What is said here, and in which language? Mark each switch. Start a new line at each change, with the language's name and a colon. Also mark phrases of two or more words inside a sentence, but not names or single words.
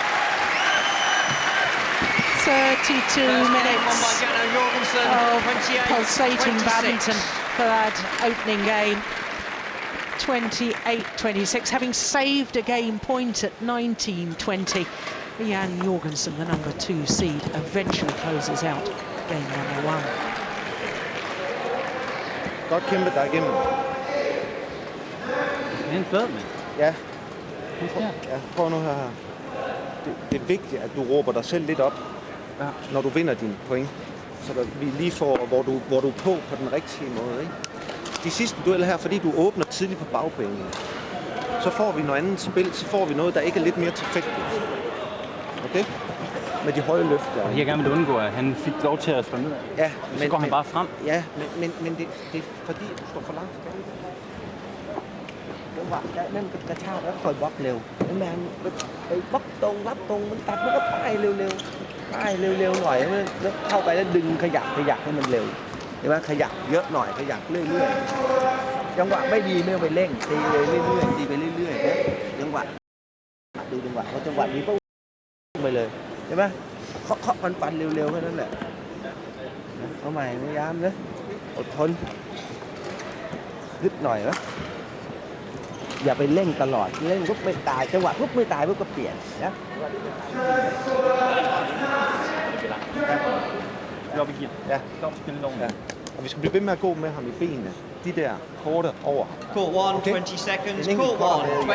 English: 32 minutes of pulsating badminton for that opening game. 28-26, having saved a game point at 19-20. Jan Jorgensen, the number 2 seed, eventually closes out game number 1.
Danish: Godt kæmpet dig igennem. Det er en fed, mand. Ja. Ja, prøv nu her. Det er vigtigt, at du råber dig selv lidt op, Ja. når du vinder dine point. Så der, vi lige får, hvor du er på den rigtige måde. Ikke? De sidste dueller her, fordi du åbner tidligt på bagbanen, så får vi noget andet spil, så får vi noget, der ikke er lidt mere tilfældigt. Okay? Med de høje løfter. Og jeg gerne vil undgå, at han fik lov til at slå ned. Ja, Så går han bare frem. Ja, men det er fordi, du står for langt tilbage.
Thai: จังหวะนั่นกระชากแล้วคอยบล็อกเร็วแมนไปบล็อกตรงรับตรงมันตัดมันก็ป้ายเร็วๆป้ายเร็วๆหน่อย แล้วเข้าไปแล้วดึงขยับให้มันเร็วเห็นไหมขยับเยอะหน่อยขยับเรื่อยๆจังหวะไม่ดีไม่ต้องไปเร่งตีไปเรื่อยๆตีไปเรื่อยๆนะจังหวะดูจังหวะเพราะจังหวะนี้ก็ไปเลยใช่ไหมเคาะฟันเร็วๆแค่นั้นแหละเอาใหม่พยายามนะอดทนนิดหน่อยนะอย่าไปเร่งตลอดเร่งปุ๊บไม่ตายจังหวะปุ๊บไม่ตายปุ๊บก็เปลี่ยนนะ
Danish: Jorgensen. Ja. Stop spille nogen. Ja. Og vi skal blive ved med at gå med ham i benene. De der korte over.
English: Court 1, Okay. 20 seconds.
Danish: En enkelt
English: Court 1,
Danish: kort.